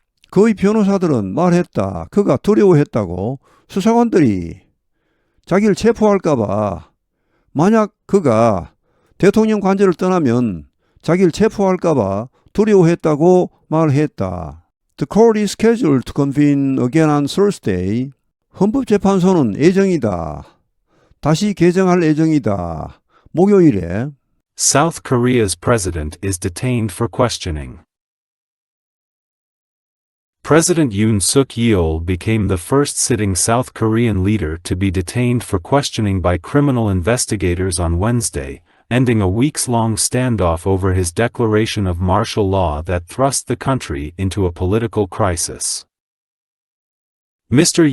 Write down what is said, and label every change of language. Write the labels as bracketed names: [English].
[Korean] 그의 변호사들은 말했다. 그가 두려워했다고. 수사관들이 자기를 체포할까봐, 만약 그가 대통령 관저를 떠나면 자기를 체포할까봐 두려워했다고 말했다. [English] The court is scheduled to convene again on Thursday. [Korean] 헌법재판소는 예정이다. 다시 개정할 예정이다. 목요일에. [English] South Korea's president is detained for questioning. President Yoon Suk-yeol became the first sitting South Korean leader to be detained for questioning by criminal investigators on Wednesday, ending a weeks-long standoff over his declaration of martial law that thrust the country into a political crisis. Mr.